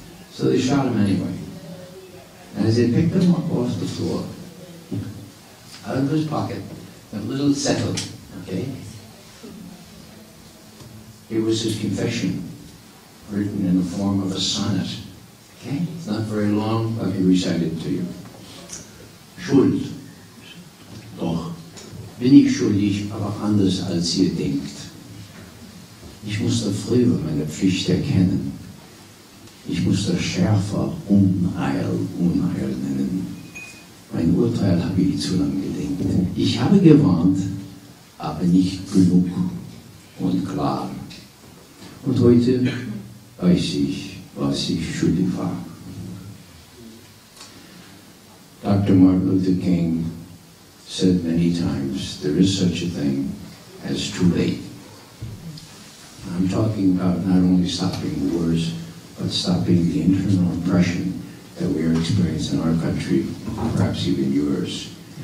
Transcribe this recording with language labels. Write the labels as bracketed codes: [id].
[en] So they shot him anyway. And as they picked him up off the floor, out of his pocket, a little settle, okay? It was his confession, written in the form of a sonnet. Okay? It's not very long, let me recite it to you. [de] Schuld. Doch bin ich schuldig, aber anders als ihr denkt. Ich musste früher meine Pflicht erkennen. Ich musste schärfer Unheil nennen. Mein Urteil habe ich zu lange gedenkt. Ich habe gewarnt, aber nicht genug und klar. Und heute weiß ich, was ich schuldig war. [en] Dr. Martin Luther King said many times, there is such a thing as too late. I'm talking about not only stopping wars, but stopping the internal oppression that we are experiencing in our country, perhaps even yours.